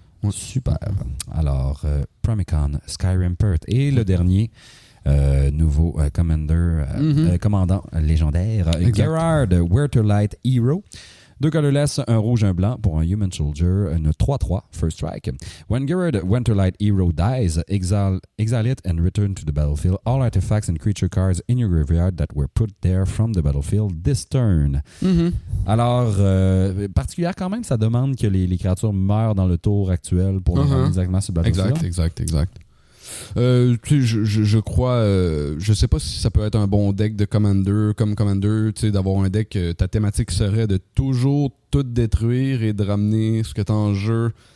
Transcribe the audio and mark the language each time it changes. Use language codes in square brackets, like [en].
[fr] Super. Alors, Primicon, Sky Rampart et le dernier nouveau commandant légendaire, Gerard Winterlight Hero. 2 colorless, un rouge, un blanc pour un Human Soldier, une 3-3, First Strike. [en] When Gerard Winterlight Hero dies, exile it and return to the battlefield all artifacts and creature cards in your graveyard that were put there from the battlefield this turn. [fr] Alors, particulière quand même, ça demande que les créatures meurent dans le tour actuel pour les ramener exactement sur le battlefield. Exact. Je crois, je sais pas si ça peut être un bon deck de Commander, d'avoir un deck, ta thématique serait de toujours tout détruire et de ramener ce que t'as en jeu.